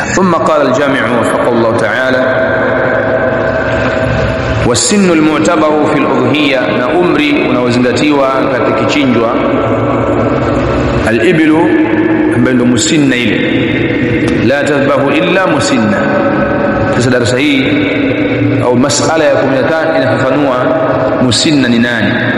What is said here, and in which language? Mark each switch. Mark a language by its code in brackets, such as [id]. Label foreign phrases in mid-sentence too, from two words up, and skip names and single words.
[ar] ثم قال الجامع وفقه الله تعالى: والسن المعتبر في الأضحية [sw] na umri unaozingatiwa katika kichinjwa al-iblu ambayo ndio musinna ile [ar] لا تذبحوا إلا مسنة. [sw] Sasa darasa hii au masala ya 15 inafafanua musinna ni nani.